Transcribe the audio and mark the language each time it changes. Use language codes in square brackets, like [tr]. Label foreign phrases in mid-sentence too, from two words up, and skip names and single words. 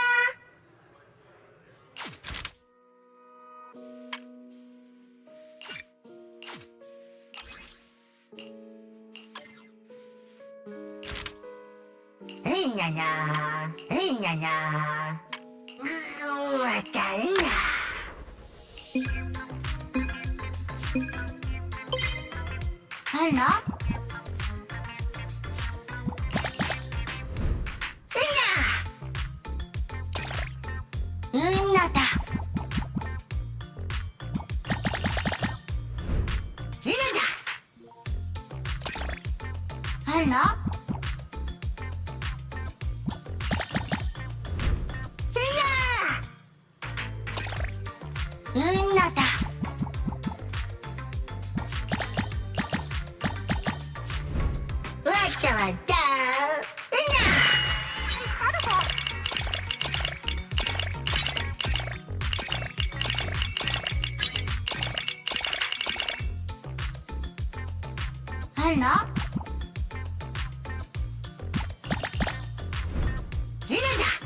[en] Hinna, hinna. Wakanda. Hello? Hinna! Hinata. Hinata. Hello? Hinata. What the Incredible! Hello? Hinata.